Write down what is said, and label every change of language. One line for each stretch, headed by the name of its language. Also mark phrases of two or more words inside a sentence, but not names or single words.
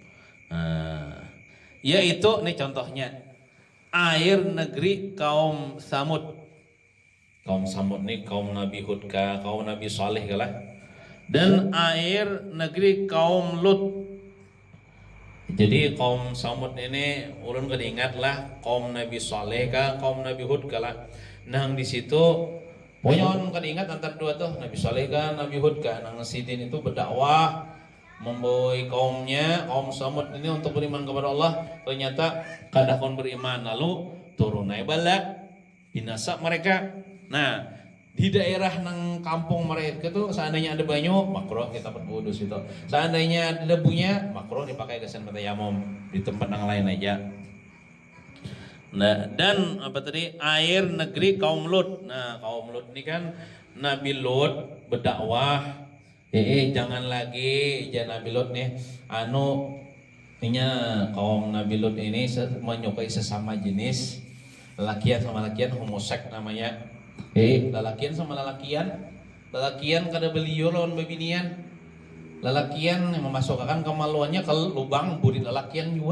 Indonesian: Yaitu nih contohnya air negeri kaum Samud.
Banjar: Kaum Samud nih kaum Nabi Hud kaum Nabi Saleh kalah.
Indonesian: Dan air negeri kaum Lut.
Banjar: Jadi kaum Samud ini ulun kada ingat lah kaum Nabi Saleh kaum Nabi Hud kalah. Nang di situ pokoknya orang kan ingat antara dua tuh, Nabi Saleh kan, Nabi Hud kan. Nang Sidin itu berdakwah membawa kaumnya, kaum Samud ini untuk beriman kepada Allah.
Indonesian: Ternyata kadang beriman, lalu turun naik bala, binasa mereka.
Banjar: Nah, di daerah nang kampung mereka itu seandainya ada banyu, makruh kita berwudu situ.
Indonesian: Seandainya ada debunya, makruh dipakai kesan bertayamum di tempat yang lain aja. Nah, dan air negeri kaum Lut. Nah, kaum Lut ini kan Nabi Lot berdakwah, jangan lagi jangan Nabi Lot nih kaum Nabi Lot ini menyukai sesama jenis, lelakian sama lelakian, homoseks namanya.
Banjar: Lelakian sama lelakian kada beliau lawan bebinian, lelakian yang memasukkan kemaluannya ke lubang burit lelakian juga.